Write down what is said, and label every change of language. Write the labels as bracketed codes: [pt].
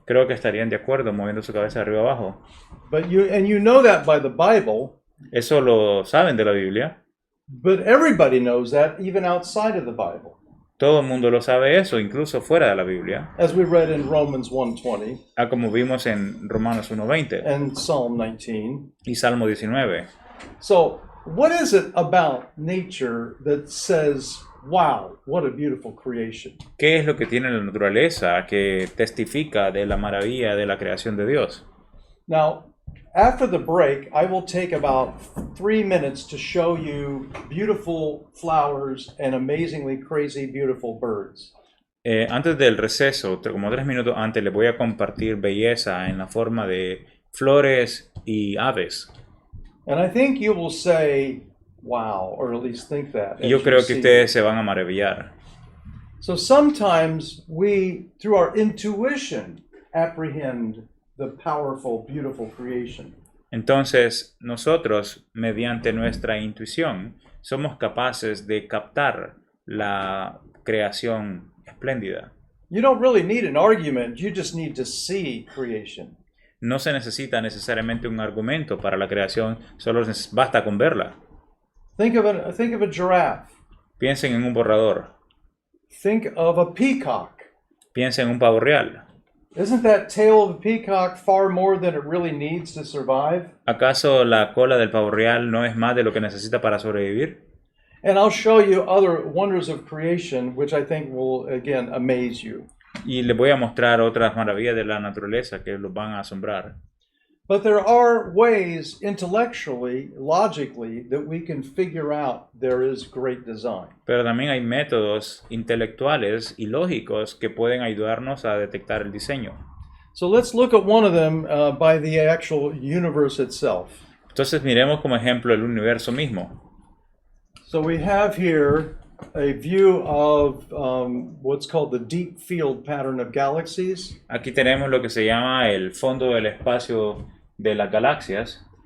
[es] Creo que estarían de acuerdo moviendo su cabeza de arriba abajo. [en] But you know that by the Bible. [es] Eso lo saben de la Biblia. [en] But everybody knows that even outside of the Bible. [es] Todo el mundo lo sabe eso, incluso fuera de la Biblia. [en] As we read in Romans 1:20 [es] Como vimos en Romanos 1:20 [en] and Psalm 19. [es] y Salmo 19. [en] So, what is it about nature that says, wow, what a beautiful creation? [es] ¿Qué es lo que tiene la naturaleza que testifica de la maravilla de la creación de Dios? [en] Now, after the break, I will take about 3 minutes to show you beautiful flowers and amazingly crazy beautiful birds. [es] Antes del receso, como 3 minutos antes, les voy a compartir belleza en la forma de flores y aves. [en] And I think you will say, wow, or at least think that. [es] Y yo [en] as [es] creo [en] you [es] que [en] see. [es] ustedes se van a maravillar. [en] So sometimes we, through our intuition, apprehend the powerful, beautiful creation. [es] Entonces, nosotros, mediante nuestra intuición, somos capaces de captar la creación espléndida. [en] You don't really need an argument, you just need to see creation. [es] No se necesita necesariamente un argumento para la creación, solo basta con verla. [en] Think of a giraffe. [es] Piensen en un borrador, [en] Think of a peacock. [es] piensen en un pavo real. [en] Isn't that tail of a peacock far more than it really needs to survive? [es] ¿Acaso la cola del pavo real no es más de lo que necesita para sobrevivir? [en] And I'll show you other wonders of creation, which I think will, again, amaze you. [es] Y les voy a mostrar otras maravillas de la naturaleza que los van a asombrar. [en] But there are ways intellectually, logically, that we can figure out there is great design. [es] Pero también hay métodos intelectuales y lógicos que pueden ayudarnos a detectar el diseño. [en] So let's look at one of them by the actual universe itself. [es] Entonces miremos como ejemplo el universo mismo. [en] So we have here a view of what's called the deep field pattern of galaxies. [es] Aquí tenemos lo que se llama el fondo del espacio de las galaxias.